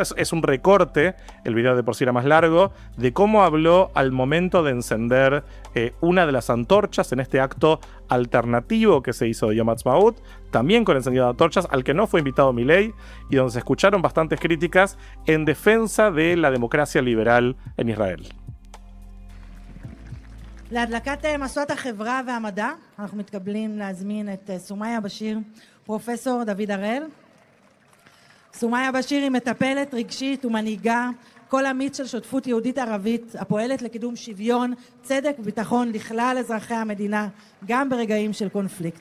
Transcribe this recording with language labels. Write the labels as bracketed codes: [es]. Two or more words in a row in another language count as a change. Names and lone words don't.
[es] Es un recorte, el video de por sí era más largo, de cómo habló al momento de encender una de las antorchas en este acto alternativo que se hizo de Yom Ha'atzmaut, también con encendido de antorchas, al que no fue invitado Milei, y donde se escucharon bastantes críticas en defensa de la democracia liberal en Israel. [he] להדלקת משואת החברה והמדע, אנחנו מתקבלים להזמין את סומיה בשיר, פרופסור דוד הראל. סומיה בשיר היא מטפלת רגשית ומנהיגה כל אמיץ של שותפות יהודית ערבית הפועלת לקידום שוויון, צדק וביטחון לכלל אזרחי המדינה, גם ברגעים של קונפליקט.